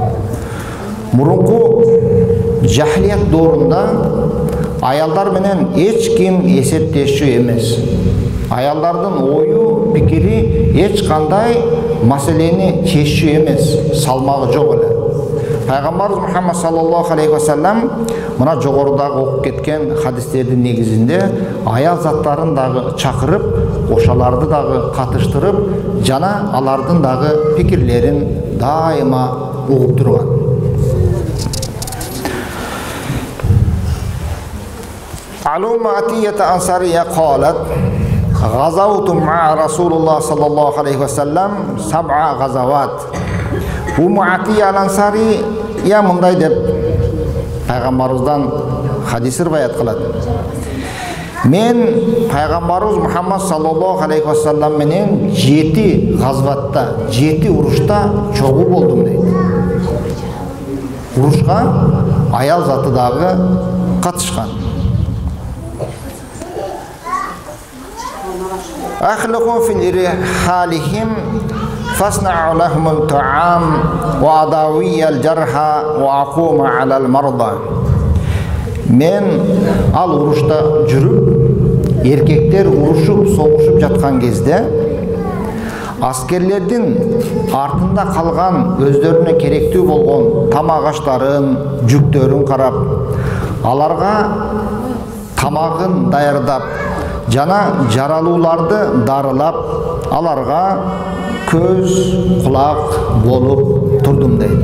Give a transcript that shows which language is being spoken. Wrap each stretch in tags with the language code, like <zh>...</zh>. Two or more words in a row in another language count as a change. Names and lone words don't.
<ky>Мурунку жахилият доорунда аялдар менен эч ким эсептешүү эмес. Аялдардын ою, пикири эч кандай маселени чечүү эмес, салмагы жок эле. Пайгамбарыбыз Мухаммад</ky> <ar>صلى الله عليه وسلم</ar> <ky>мына жогорудагы окуп кеткен хадистердин негизинде аял заттарын дагы чакырып, ошоларды дагы катыштырып, жана алардын дагы пикирлерин дайыма угуп турган.</ky> <ar>أم عطية الأنصارية قالت غزوت مع رسول الله صلى الله عليه وسلم 7 غزوات.</ar> <ky>Умма Атия Ансари я мындай деп пайгамбарыбыздан хадис риваят кылат. Мен пайгамбарыбыз Мухаммад</ky> <ar>صلى الله عليه وسلم</ar> <ky>менен 7 газватта, 7 урушта чогуу болдум дейт. Урушка аял заты дагы катышкан.</ky> <ar>أخلقوا في رحالهم فاصنعوا لهم الطعام وأداوي الجرحى وأقوم على المرضى.</ar> <ky>Мен ал урушта жүрүп, эркектер урушуп согушуп жаткан кезде аскерлердин артында калган өздөрүнө керектүү болгон тамак аштарын, жүктөрүн карап, аларга тамагын даярдап жана жаралууларды дарылап, аларга көз, кулак болуп турдум дейт.</ky>